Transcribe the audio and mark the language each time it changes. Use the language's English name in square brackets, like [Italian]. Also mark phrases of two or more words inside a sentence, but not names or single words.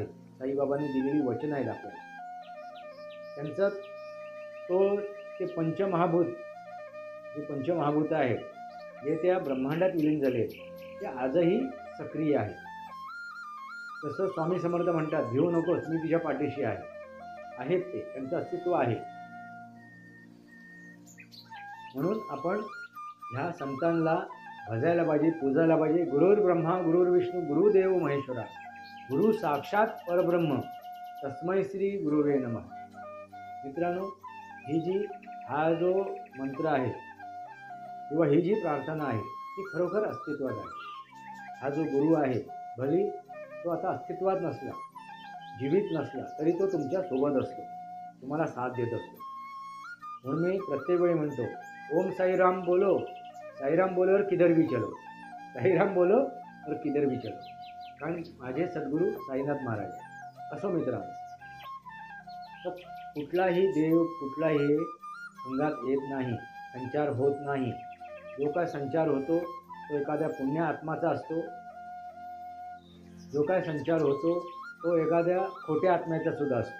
[Marathi] साईबाबांनी दिलेली वचन आहेत आपल्याला. त्यांचा ते पंचमहाभूत, जे पंचमहाभूत आहेत, जे त्या ब्रह्मांडात विलीन झाले, ते आजही सक्रिय आहेत. जसं स्वामी समर्थ म्हणतात, भिवू नकोस, मी तुझ्या पाठीशी आहे. आहेत ते, त्यांचं अस्तित्व आहे. म्हणून आपण ह्या संतांना भजायला पाहिजे, पूजायला पाहिजे. [Sanskrit] गुरुर् ब्रह्मा गुरुर्विष्णू गुरुदेव महेश्वरा, गुरु साक्षात परब्रह्म, तस्मै श्री गुरुवे नमः. [Marathi] मित्रांनो, हा जो मंत्र आहे किंवा ही जी प्रार्थना आहे ती खरोखर अस्तित्वात आहे. हा जो गुरु आहे, भली तो आता अस्तित्वात नसला, जीवित नसला, तरी तो तुमच्या सोबत असतो, तुम्हाला साथ देत असतो. म्हणून मी प्रत्येक वेळी म्हणतो, [Hindi] ओम साईराम बोलो, साईराम बोलोवर किधर भी चलो, साईराम बोलो और किधर भी चलो. [Marathi] कारण माझे सद्गुरू साईनाथ महाराज आहे. असो मित्रांनो, तर कुठलाही देव, कुठलाही अंगात येत नाही, संचार होत नाही. जो काय संचार होतो तो एखाद्या पुण्य आत्माचा असतो. जो काय संचार होतो तो एखाद्या खोट्या आत्म्याचा सुद्धा असतो.